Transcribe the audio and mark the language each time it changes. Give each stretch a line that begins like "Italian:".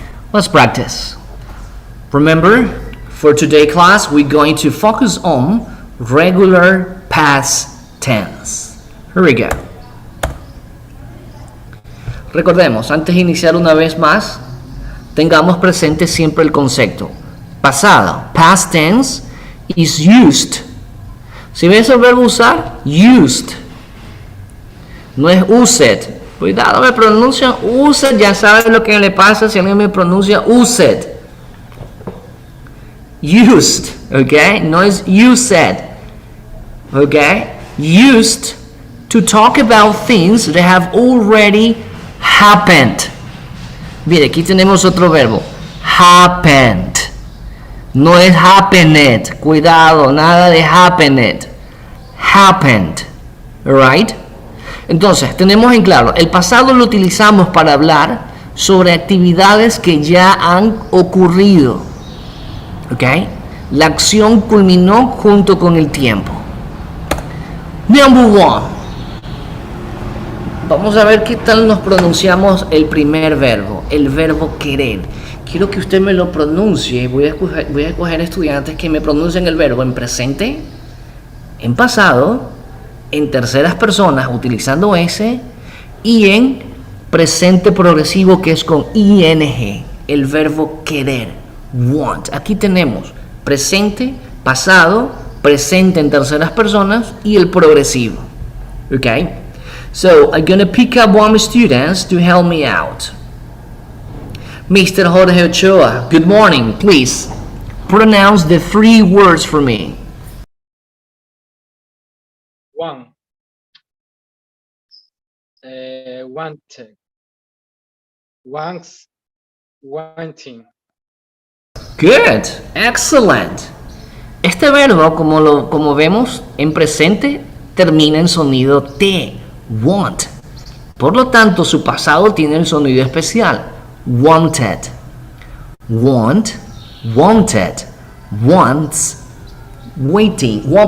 English: Let's practice. Remember, for today's class, we're going to focus on regular past tense. Here we go.
Spanish: Recordemos, antes de iniciar una vez más, tengamos presente siempre el concepto.
English: Pasado, past tense, is used.
Spanish: Si ves el verbo usar, used. No es used. Cuidado, me pronuncian used, ya saben lo que le pasa si alguien me pronuncia used.
English: Used, ok?
Spanish: No es
English: used, ok? Used to talk about things that have already happened.
Spanish: Mire, aquí tenemos otro verbo.
English: Happened.
Spanish: No es
English: happened.
Spanish: Cuidado, nada de happened.
English: Happened. Alright?
Spanish: Entonces, tenemos en claro, el pasado lo utilizamos para hablar sobre actividades que ya han ocurrido. ¿Ok? La acción culminó junto con el tiempo.
English: Number one.
Spanish: Vamos a ver qué tal nos pronunciamos el primer verbo, el verbo querer. Quiero que usted me lo pronuncie. Voy a escoger estudiantes que me pronuncien el verbo en presente, en pasado, en terceras personas utilizando S y en presente progresivo que es con ing, el verbo querer, want. Aquí tenemos presente, pasado, presente en terceras personas y el progresivo.
English: Okay? So I'm gonna pick up one student to help me out. Mr. Jorge Ochoa, good morning. Please pronounce the 3 words for me. One. Wanted. Wants. Wanting. Good, excellent.
Spanish: Este verbo, como vemos en presente, termina en sonido T, want. Por lo tanto, su pasado tiene el sonido especial, wanted.
English: Want, wanted, wants, wanting.